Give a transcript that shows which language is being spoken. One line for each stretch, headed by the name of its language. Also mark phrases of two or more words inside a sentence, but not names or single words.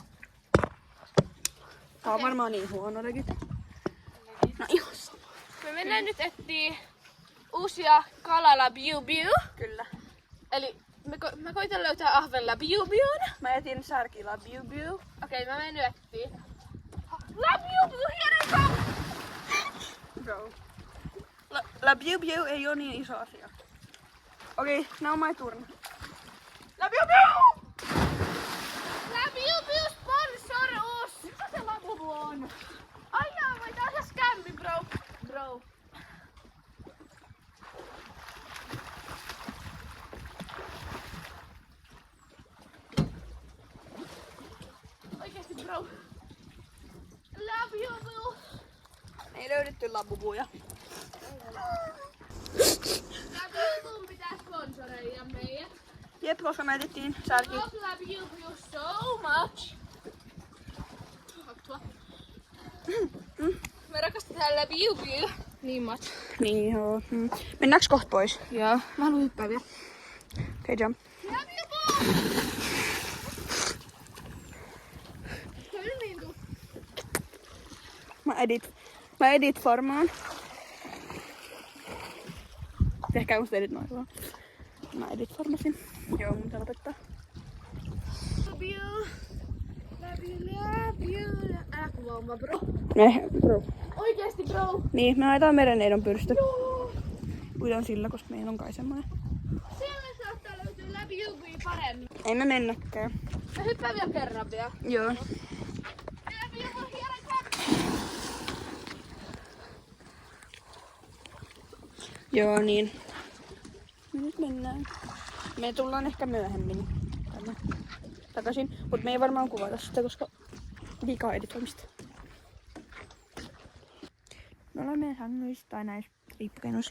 Finnish: Tää on varmaan niin huono legit. No ihan sama. Me mennään nyt etsii uusia kalalla Biu Biu. Kyllä. Eli mä koitan löytää ahvella Biu Biun. Mä etin särkillä Biu Biu. Okei, mä menen nyt etsii. La Biu Biu,
English: here I come!
Finnish: Bro. La Biu Biu ei oo niin iso asia. Okei,
English: now my turn.
Finnish: La Biu Biu! La Biu Biu sponsorus! Mitä se labubu on? Ai jaa, vai tää on se skämmi, bro. Bro. Oikeesti, bro. La Biu Biu. Ei löydetty labubuja. La Biu Biu pitää sponsoreida meidät. Jep, koska me etittiin särki.
English: Love La Biu Biu so much.
Finnish: Me rakastetaan La Biu Biu niin much. Niin joo. Mennäänkö kohta pois? Joo, mä haluan hyppää vielä. Okei, jump. La Biu Biu! Se on niin tuu. Mä edit varmaan. Tehkää musta edit noin vaan. Mä edit varmasin. Joo, mun pitää lopettaa.
English: Love you. Love you, love you.
Finnish: Älä kuvaa mua, bro. Bro. Oikeesti, bro. Niin, me haetaan merenneidon pyrstö. Uidaan sillä, koska meillä on kai semmoinen. Siellä saattaa löytyä
English: Love you
Finnish: paremmin. Ei me mennäkään. Mä hyppään vielä kerran vielä. Joo.
English: Love you, here I come.
Finnish: Joo, niin. Me nyt mennään. Me tullaan ehkä myöhemmin tänne takaisin, mutta me ei varmaan kuvata sitä, koska liikaa editoimista. Me olemme sängyistä tai näissä riippukennoissa.